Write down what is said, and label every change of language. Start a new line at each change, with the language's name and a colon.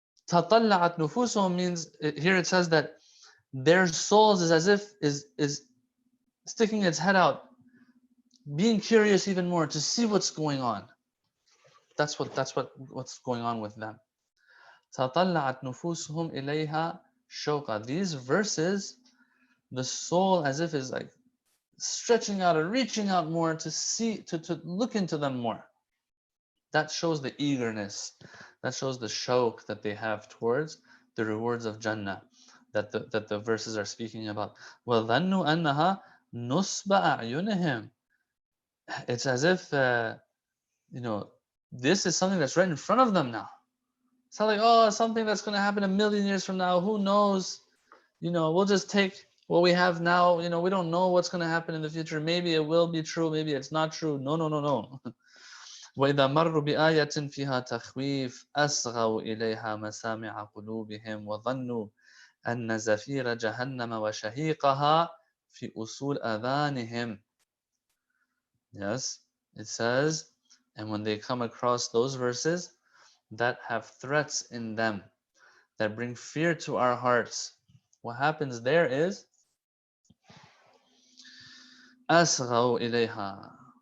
Arabic: تطلعت نفوسهم
English: means, here it says that their souls is as if is sticking its head out, being curious even more to see what's going on. That's what's going on with them.
Arabic: تطلعت نفوسهم إليها شوقا.
English: These verses, the soul as if is like stretching out or reaching out more to see, to look into them more. That shows the eagerness, that shows the shawq that they have towards the rewards of Jannah that the verses are speaking about.
Arabic: وَظَنُّوا أَنَّهَا نُصْبَ أَعْيُنِهِمْ.
English: It's as if this is something that's right in front of them now. It's not like, something that's going to happen a million years from now, who knows, we'll just take what we have now, we don't know what's going to happen in the future. Maybe it will be true, maybe it's not true. No, no, no, no.
Arabic: وإذا مروا بآية فيها تخويف أصغوا إليها مسامع قلوبهم وظنوا أن زفير جهنم وشهيقها في أصول آذانهم.
English: Yes, it says, and when they come across those verses that have threats in them, that bring fear to our hearts, what happens there is
Arabic: أصغوا إليها.